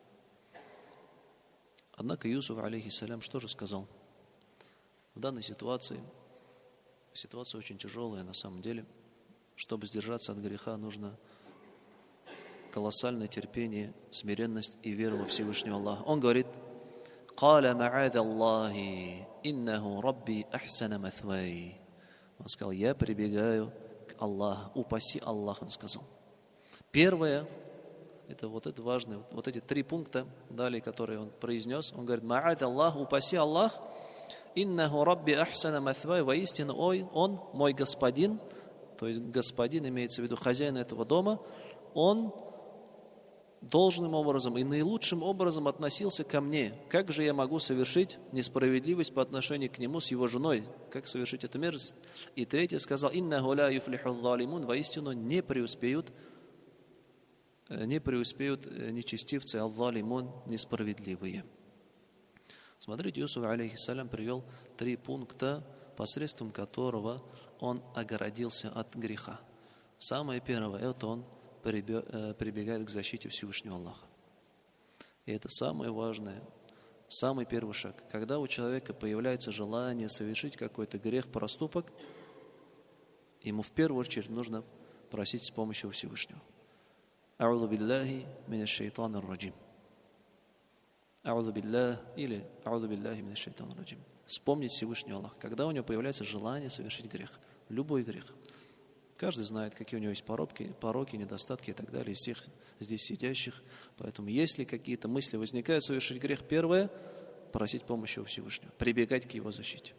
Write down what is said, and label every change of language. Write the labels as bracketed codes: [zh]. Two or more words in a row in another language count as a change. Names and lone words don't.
[ru] Однако Юсуф, алейхиссалям, что же сказал? В данной ситуация очень тяжелая на самом деле. Чтобы сдержаться от греха, нужно колоссальное терпение, смиренность и вера во Всевышнего Аллаха. Он говорит: [ar] «قال معاذ الله إنه ربي أحسن مثواي». [ru] Он сказал: я прибегаю к Аллаху, упаси Аллах, он сказал. Первое, это важно, вот эти 3 пункта, далее, которые он произнес. Он говорит: [ar] معاذ الله, [ru] упаси Аллах, [ar] إنه ربي أحسن مثواي, [ru] воистину он мой господин, то есть господин имеется в виду хозяин этого дома, он должным образом и наилучшим образом относился ко мне. Как же я могу совершить несправедливость по отношению к нему с его женой? Как совершить эту мерзость? И третье сказал: [ar] إنه لا يفلح الظالمون, [ru] воистину не преуспеют нечестивцы, аль-залимун, несправедливые. Смотрите, Юсуф, алейхиссалям, привел 3 пункта, посредством которого он огородился от греха. Самое первое, это он прибегает к защите Всевышнего Аллаха. И это самое важное, самый первый шаг. Когда у человека появляется желание совершить какой-то грех, проступок, ему в первую очередь нужно просить с помощью Всевышнего. [ar] أعوذ بالله من الشيطان الرجيم. أعوذ بالله или أعوذ بالله من الشيطان الرجيم. [ru] Вспомнить Всевышнего Аллаха, когда у него появляется желание совершить грех, любой грех. Каждый знает, какие у него есть пороки, недостатки и так далее, из всех здесь сидящих. Поэтому, если какие-то мысли возникают совершить грех, первое – просить помощи у Всевышнего, прибегать к его защите.